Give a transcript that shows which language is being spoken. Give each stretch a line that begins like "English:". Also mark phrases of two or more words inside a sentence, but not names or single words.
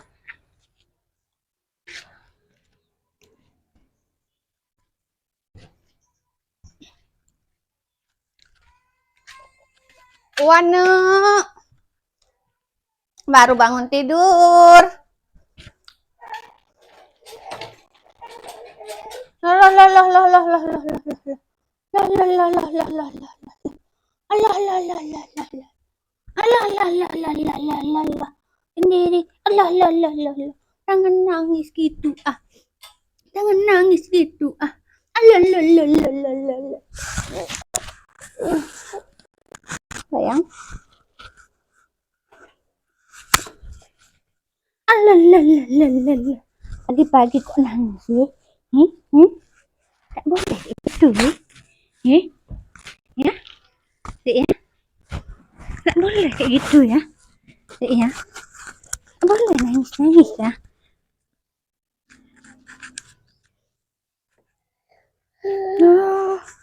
Indonesian: Wan, no. Baru bangun tidur. Loh, loh, loh, loh, loh, loh, loh, loh, loh, loh. Loh, loh, loh, loh, loh, loh, loh. Alah, alah, alah, alah, alah. Alah, alah, alah, alah, alah, alah, alah, alah. Sendiri. Alah, alah, alah, alah, alah. Jangan nangis gitu, ah. Jangan nangis gitu, ah. Alah, alah, alah, alah, alah, alah, alah. Sayang. Alah, alah, alah, alah, alah, alah. Pagi-pagi kok nangis, ya? Tak boleh itu, ya? Ya? Dek, ya? Tak boleh kayak gitu, ya? Dek, ya? Tak boleh nangis-nangis, ya? Oh.